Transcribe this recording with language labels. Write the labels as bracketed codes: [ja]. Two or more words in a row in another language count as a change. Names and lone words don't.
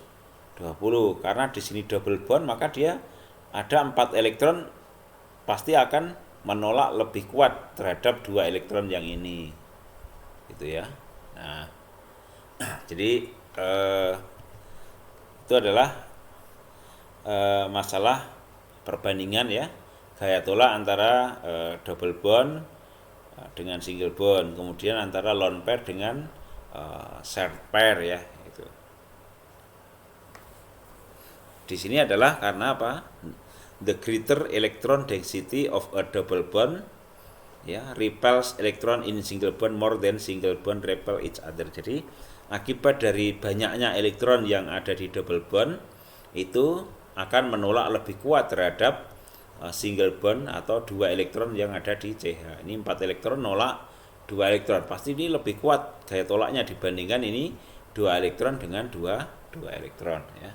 [id] Karena di sini [en] double bond, [id] maka dia ada 4 elektron pasti akan menolak lebih kuat terhadap 2 elektron yang ini. gitu ya. Nah, jadi itu adalah masalah perbandingan ya gaya tolak antara [en] double bond [id] dengan [en] single bond, [id] kemudian antara [en] lone pair [id] dengan [en] shared pair [id] ya itu. Di sini adalah karena apa? [en] The greater electron density of a double bond ya repels electron in single bond more than single bond repel each other. [id] Jadi akibat dari banyaknya elektron yang ada di [en] double bond [id] itu akan menolak lebih kuat terhadap [en] single bond [id] atau dua elektron yang ada di CH. Ini 4 elektron nolak 2 elektron. Pasti ini lebih kuat gaya tolaknya dibandingkan ini 2 elektron dengan 2 elektron ya.